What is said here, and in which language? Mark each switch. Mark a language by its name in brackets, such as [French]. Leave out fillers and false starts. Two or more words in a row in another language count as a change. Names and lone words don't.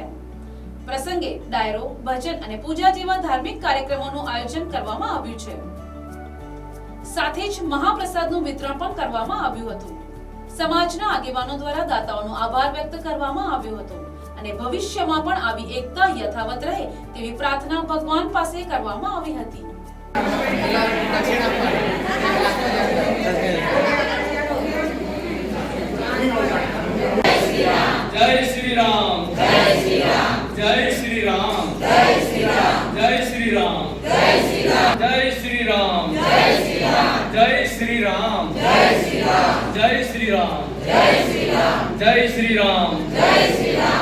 [Gujarati] પ્રસંગે ડાયરો, ભજન અને પૂજા જેવા ધાર્મિક કાર્યક્રમોનું આયોજન કરવામાં આવ્યું છે। સાથે જ મહાપ્રસાદનું વિતરણ પણ કરવામાં આવ્યું હતું। સમાજના આગેવાનો દ્વારા દાતાઓનો આભાર વ્યક્ત કરવામાં આવ્યો હતો અને ભવિષ્યમાં પણ આવી એકતા યથાવત રહે તેવી પ્રાર્થના ભગવાન પાસે કરવામાં આવી હતી। [Hindi] जय श्री राम, जय श्री राम, जय श्री राम, जय श्री राम, जय श्री राम, जय श्री राम, जय श्री राम, जय श्री राम, जय श्री राम, जय श्री राम, जय श्री राम, जय श्री राम, जय श्री राम, जय श्री राम,